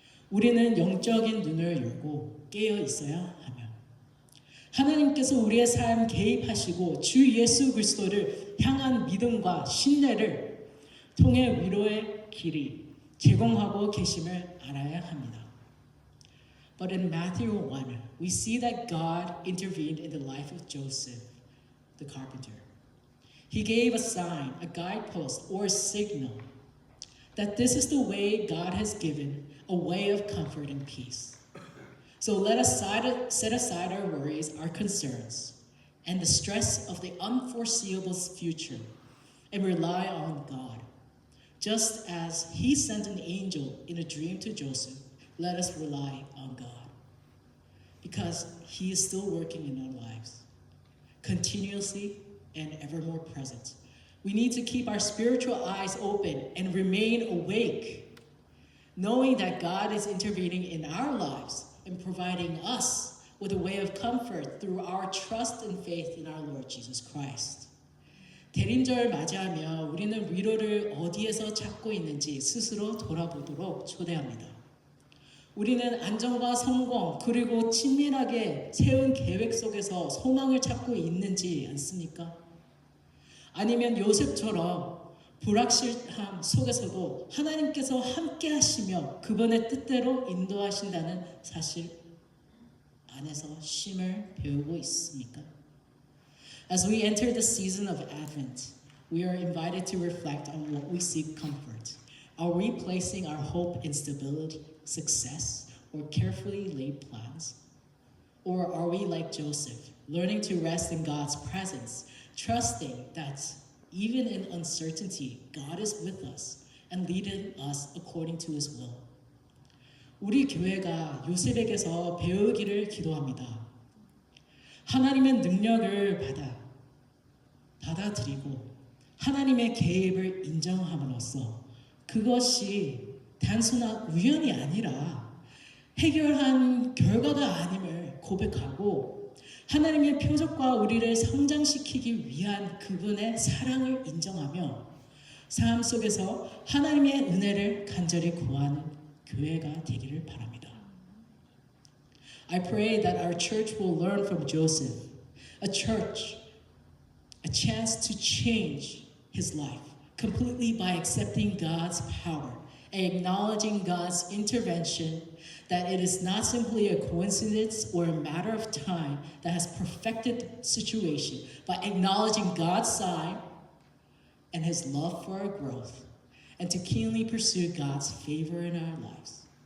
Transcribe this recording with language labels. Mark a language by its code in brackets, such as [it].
[ko] 우리는 영적인 눈을 열고 깨어 있어야 하며 하나님께서 우리의 삶 개입하시고 주 예수 그리스도를 향한 믿음과 신뢰를 통해 위로의 길이 제공하고 계심을 알아야 합니다. [en] But in Matthew 1, we see that God intervened in the life of Joseph, the carpenter. He gave a sign, a guidepost, or a signal that this is the way God has given, a way of comfort and peace. So let us set aside our worries, our concerns, and the stress of the unforeseeable future and rely on God. Just as He sent an angel in a dream to Joseph, let us rely on God. Because He is still working in our lives, continuously and ever more present. We need to keep our spiritual eyes open and remain awake, knowing that God is intervening in our lives and providing us with a way of comfort through our trust and faith in our Lord Jesus Christ. [ko] 대림절 맞이하며 우리는 위로를 어디에서 찾고 있는지 스스로 돌아보도록 초대합니다. 우리는 안정과 성공 그리고 친밀하게 세운 계획 속에서 소망을 찾고 있는지 않습니까? 아니면 요셉처럼 불확실함 속에서도 하나님께서 함께 하시며 그분의 뜻대로 인도하신다는 사실 안에서 쉼을 배우고 있습니까? [en] As we enter the season of Advent, we are invited to reflect on what we seek comfort. Are we placing our hope in stability, success, or carefully laid plans? Or are we like Joseph, learning to rest in God's presence, trusting that even in uncertainty, God is with us and leading us according to His will? [ko] 우리 교회가 요셉에게서 배우기를 기도합니다. 하나님의 능력을 받아들이고 하나님의 개입을 인정함으로써 그것이 단순한 우연이 아니라 해결한 결과가 아님을 고백하고 하나님의 표적과 우리를 성장시키기 위한 그분의 사랑을 인정하며 삶 속에서 하나님의 은혜를 간절히 구하는 교회가 되기를 바랍니다. [en] I pray that our church will learn from Joseph, a church, a chance to change his life completely by accepting God's power and acknowledging God's intervention, that it is not simply a coincidence or a matter of time that has perfected the situation, but acknowledging God's side and his love for our growth, and to keenly pursue God's favor in our lives.